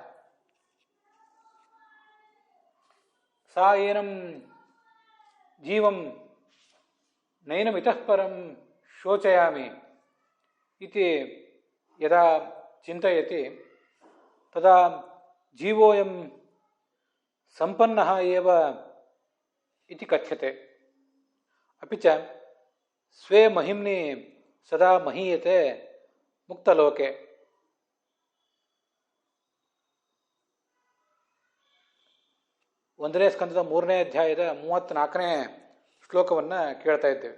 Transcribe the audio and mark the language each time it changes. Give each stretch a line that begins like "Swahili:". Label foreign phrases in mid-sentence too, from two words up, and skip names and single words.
Sanskrit: ಸಾ ಏನಂ ಜೀವಂ ನೈನಮಿತಃ ಪರಂ ಶೋಚಯಾಮಿ ಇತಿ ಯದಾ ಚಿಂತಯತಿ ತದಾ ಜೀವೋಯಂ ಸಂಪನ್ನಃ ಏವ ಇತಿ ಕಥ್ಯತೆ. ಅಪಿ ಚ ಸ್ವೇ ಮಹಿಮ್ನಿ ಸದಾ ಮಹೀಯತೆ ಮುಕ್ತಲೋಕೆ.
Kannada: ಒಂದನೇ ಸ್ಕಂದದ 3ನೇ ಅಧ್ಯಾಯದ 34ನೇ ಶ್ಲೋಕವನ್ನು ಕೇಳ್ತಾ ಇದ್ದೇವೆ.